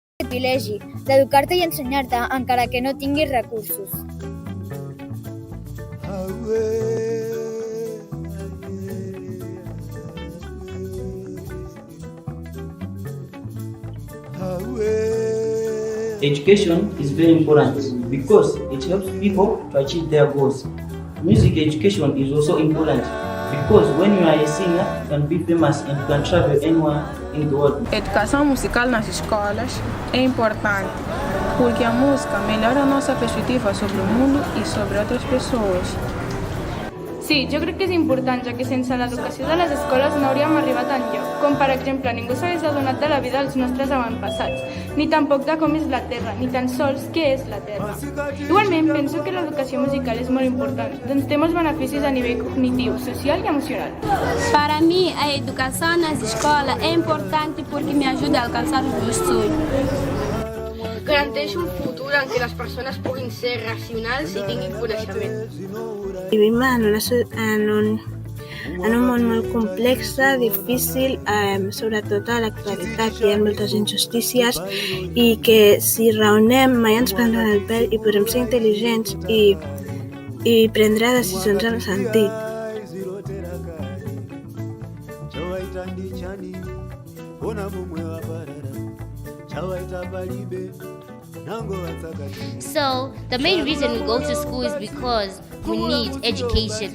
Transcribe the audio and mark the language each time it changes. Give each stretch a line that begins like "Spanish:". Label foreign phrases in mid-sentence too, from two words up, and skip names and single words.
Catalan: privilegi d'educar-te i ensenyar-te encara que no tinguis recursos.
English: Education is very important because it helps people to achieve their goals. Music education is also important because when you are a singer, you can be famous and you can travel anywhere in the world.
Portuguese: Educação musical nas escolas é importante porque a música melhora a nossa perspectiva sobre o mundo e sobre outras pessoas.
Catalan: Sí, jo crec que és important, ja que sense l'educació de les escoles no hauríem arribat enlloc, com per exemple ningú s'hagués adonat de la vida dels nostres avantpassats, ni tampoc de com és la Terra, ni tan sols què és la Terra. Igualment, penso que l'educació musical és molt important, doncs té molts beneficis a nivell cognitiu, social e emocional.
Portuguese: Para mim, a educação nas escolas é importante porque me ajuda a alcançar os meus sonhos.
Catalan: Garanteix un futur en què les persones puguin ser racionals i tinguin coneixement. Vivim en un món molt complex, difícil, sobretot a l'actualitat. Hi ha moltes injustícies i que si raonem mai ens prendran el pèl i podrem ser intel·ligents i prendre decisions amb sentit.
English: So the main reason we go to school is because we need education.